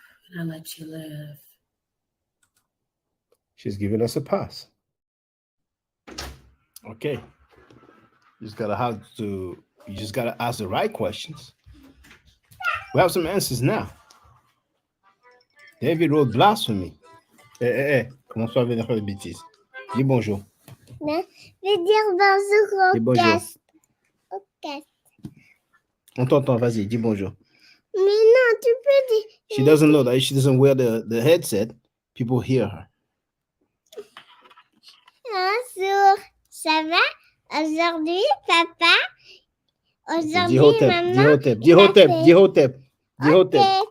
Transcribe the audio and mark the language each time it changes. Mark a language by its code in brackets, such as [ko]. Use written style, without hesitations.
[en] And I let you live. She's giving us a pass. Okay. You just gotta ask the right questions. We have some answers now. David wrote Blasphemy. [fr] Comment ça venir faire des bêtises? Dis bonjour. Je veux dire bonjour au Dis bonjour. cast. On t'entend, vas-y, dis bonjour. Mais non, tu peux dire. [en] She doesn't know that. She doesn't wear the headset. People hear her. [fr] Bonjour, ça va? Aujourd'hui, papa. Aujourd'hui, Dis Hotep, maman. dis Hotep, dis Hotep, dis Hotep, dis Hotep.